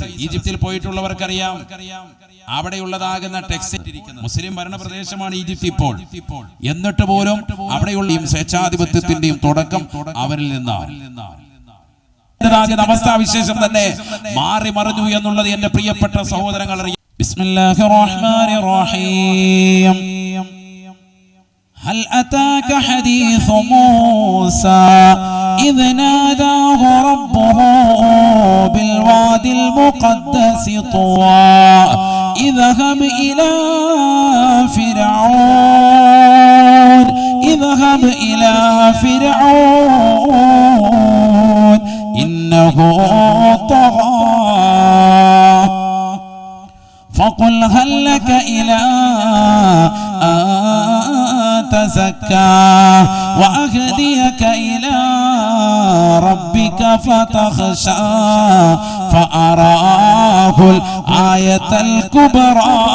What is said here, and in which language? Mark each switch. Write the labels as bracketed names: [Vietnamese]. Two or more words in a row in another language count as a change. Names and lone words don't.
[Malayalam] ഈജിപ്തിൽ പോയിട്ടുള്ളവർക്കറിയാം, അവിടെയുള്ളതാകുന്ന ടെക്സ്റ്റ് മുസ്ലിം ഭരണപ്രദേശമാണ് ഈജിപ്ത് ഇപ്പോൾ. എന്നിട്ട് പോലും അവിടെയുള്ള സ്വേച്ഛാധിപത്യത്തിന്റെയും തുടക്കം അവരിൽ നിന്നാണ്. അവസ്ഥാവിശേഷം തന്നെ മാറി മറിഞ്ഞു എന്നുള്ളത് എന്റെ പ്രിയപ്പെട്ട സഹോദരങ്ങൾ അറിയാം. [Arabic] بسم الله الرحمن الرحيم. هل أتاك حديث موسى إذ ناداه ربه بالوادي المقدس طوى اذهب إلى فرعون إنه طغى فقل هل لك إلى تزكى وأهديك إلى ربك فتخشى فأراه الآية الكبرى.